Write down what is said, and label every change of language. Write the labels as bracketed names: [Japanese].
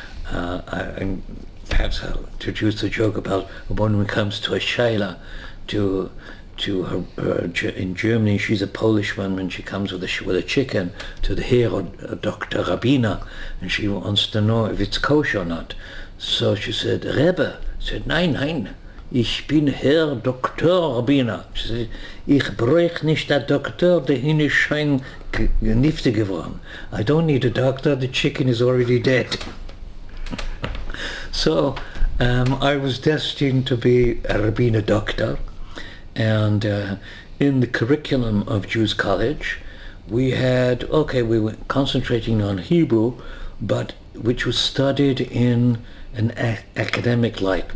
[English] And perhaps I'll introduce the joke about when it comes to a shaila, to her in Germany, she's a Polish woman, and she comes with a chicken to the Herr Dr. Rabbiner, and she wants to know if it's kosher or not. So she said, Rebbe. Said, [German] nein, ich bin Herr Dr. Rabbiner. She said, ich brauche nicht der Doktor, der hin ist schon genifte geworden. [English] I don't need a doctor, the chicken is already dead. So I was destined to be a Rabbiner Doctor, and in the curriculum of Jewish College, we were concentrating on Hebrew, but which was studied in an academic light.